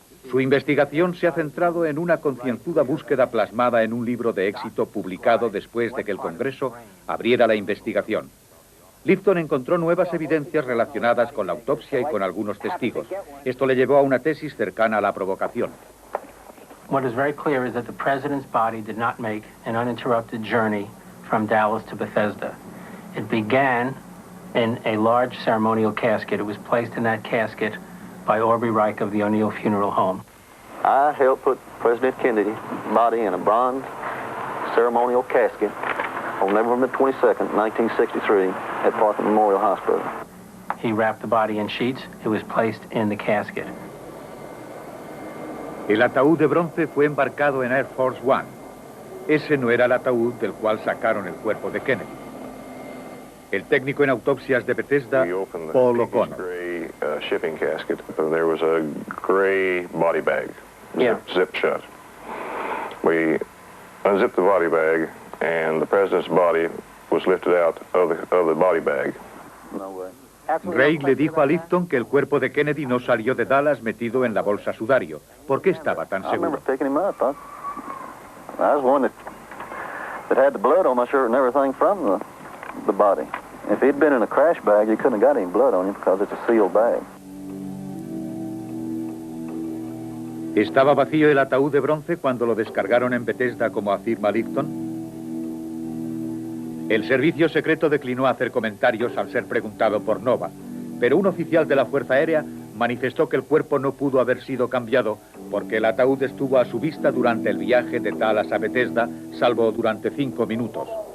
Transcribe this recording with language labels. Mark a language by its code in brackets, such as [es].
[es] Su investigación se ha centrado en una concienzuda búsqueda plasmada en un libro de éxito publicado después de que el Congreso abriera la investigación. Lifton encontró nuevas evidencias relacionadas con la autopsia y con algunos testigos. Esto le llevó a una tesis cercana a la provocación. [en] What is very clear is that the president's body did not make an uninterrupted journey from Dallas to Bethesda. It began in a large ceremonial casket. It was placed in that casket by Aubrey Reich of the O'Neill Funeral Home. I helped put President Kennedy's body in a bronze ceremonial casket on November 22nd, 1963, at Parkland Memorial Hospital. He wrapped the body in sheets. It was placed in the casket. [es] El ataúd de bronce fue embarcado en Air Force One. Ese no era el ataúd del cual sacaron el cuerpo de Kennedy. El técnico en autopsias de Bethesda, Paul O'Connor. [en] Gray shipping casket. There was a gray body bag, zipped shut. We unzipped the body bag, and the president's body was lifted out of the body bag. No way. [es] Gray le dijo a Lifton que el cuerpo de Kennedy no salió de Dallas metido en la bolsa sudario. ¿Por qué estaba tan [en] I remember [es] seguro? [en] picking him up. I was one that had the blood on my shirt and everything from the body. If he'd been in a crash bag, you couldn't have got any blood on him because it's a sealed bag. [es] ¿Estaba vacío el ataúd de bronce cuando lo descargaron en Bethesda, como afirma Lifton? El servicio secreto declinó hacer comentarios al ser preguntado por Nova, pero un oficial de la Fuerza Aérea manifestó que el cuerpo no pudo haber sido cambiado porque el ataúd estuvo a su vista durante el viaje de Dallas a Bethesda, salvo durante 5 minutos.